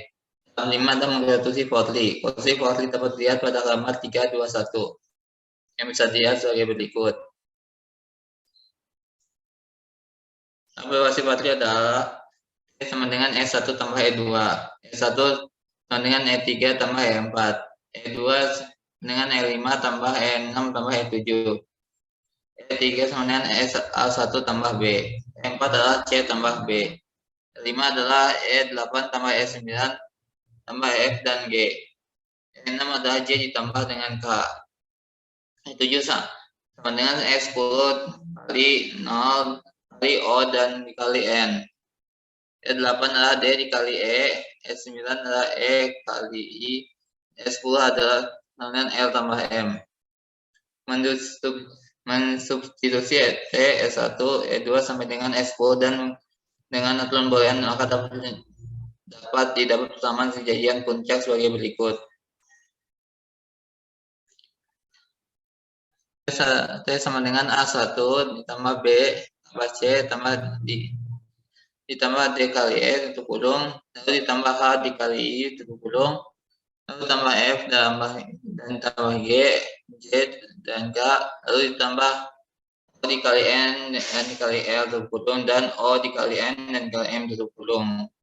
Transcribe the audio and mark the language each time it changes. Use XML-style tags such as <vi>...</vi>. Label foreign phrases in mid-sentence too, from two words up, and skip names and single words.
<id>Tahap 5 adalah menggratusi Fortli. Kursi Fortli dapat dilihat pada gambar 321 yang bisa dilihat sebagai berikut. Evaluasi Fortli adalah E sama dengan E1 tambah E2. E1 sama dengan E3 tambah E4. E2 dengan E5 tambah E6 tambah E7. E3 sama dengan A1 tambah B. E4 adalah C tambah B. E5 adalah E8 tambah E9 tambah F dan G. E6 adalah J ditambah dengan K. E7 sama dengan E10 kali 0 kali O dan dikali N. E8 adalah D dikali E. E9 adalah E kali I. E10 adalah dengan L tambah M. Mensubstitusi T, E1, E2 sampai dengan E10 dan dengan aturan boolean maka dapat didapat persamaan kejadian puncak sebagai berikut. T sama dengan A1 ditambah B tambah C ditambah D kali E tutup kurung, lalu ditambah H dikali I tutup kurung, lalu tambah F dan tambah G, J dan K, lalu ditambah O dikali N dan dikali L tutup kurung, dan O dikali N dan dikali M tutup kurung.</id>